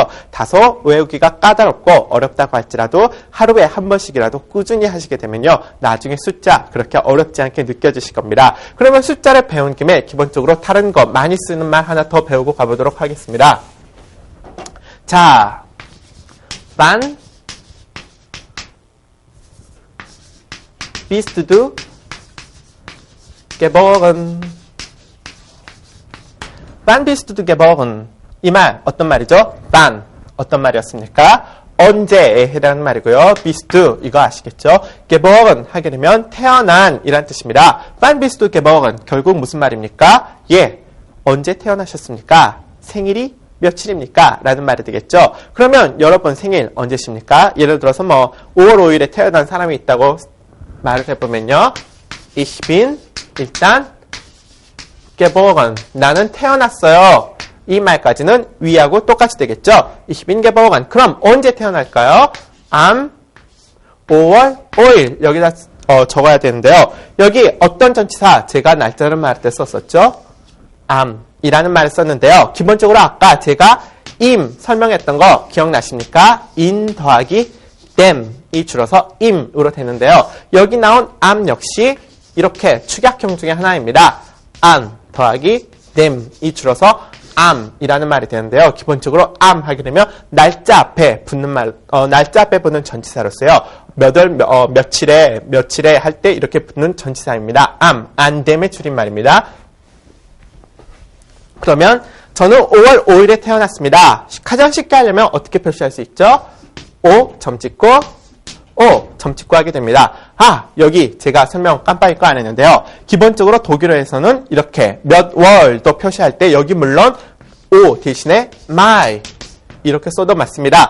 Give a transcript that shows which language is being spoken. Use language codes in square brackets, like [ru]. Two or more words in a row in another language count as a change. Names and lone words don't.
[ko] 다소 외우기가 까다롭고 어렵다고 할지라도 하루에 한 번씩이라도 꾸준히 하시게 되면요. 나중에 숫자 그렇게 어렵지 않게 느껴지실 겁니다. 그러면 숫자를 배운 김에 기본적으로 다른 거 많이 쓰는 말 하나 더 배우고 가보도록 하겠습니다. 자, [de] wann bist du geboren? wann bist du geboren? [ko] 이 말 어떤 말이죠? wann 어떤 말이었습니까? 언제에 해당하는 말이고요. bist 이거 아시겠죠? geboren 하게 되면 태어난 이란 뜻입니다. [de] wann bist du geboren? [ko] 결국 무슨 말입니까? 예, 언제 태어나셨습니까? 생일이 며칠입니까? 라는 말이 되겠죠. 그러면 여러분 생일 언제십니까? 예를 들어서 뭐 5월 5일에 태어난 사람이 있다고 말을 해보면요. [de] Ich bin [ko] 일단 geboren 나는 태어났어요. 이 말까지는 위하고 똑같이 되겠죠. [de] Ich bin geboren. [ko] 그럼 언제 태어날까요? am 5월 5일 여기다 적어야 되는데요. 여기 어떤 전치사 제가 날짜를 말할 때 썼었죠? am 이라는 말을 썼는데요. 기본적으로 아까 제가 im 설명했던 거 기억나십니까? in 더하기 them 이 줄어서 im으로 되는데요. 여기 나온 am 역시 이렇게 축약형 중에 하나입니다. an 더하기 them 이 줄어서 am이라는 말이 되는데요. 기본적으로 am 하게 되면 날짜 앞에 붙는 말, 날짜 앞에 붙는 전치사로 써요. 며칠에 할 때 이렇게 붙는 전치사입니다. [de] am them [ko] 의 줄임말입니다. 그러면 저는 5월 5일에 태어났습니다. 가장 쉽게 하려면 어떻게 표시할 수 있죠? 점 찍고 점 찍고 하게 됩니다. 여기 제가 설명 깜빡 잊고 안 했는데요. 기본적으로 독일어에서는 이렇게 몇 월도 표시할 때 여기 물론 대신에 my 이렇게 써도 맞습니다.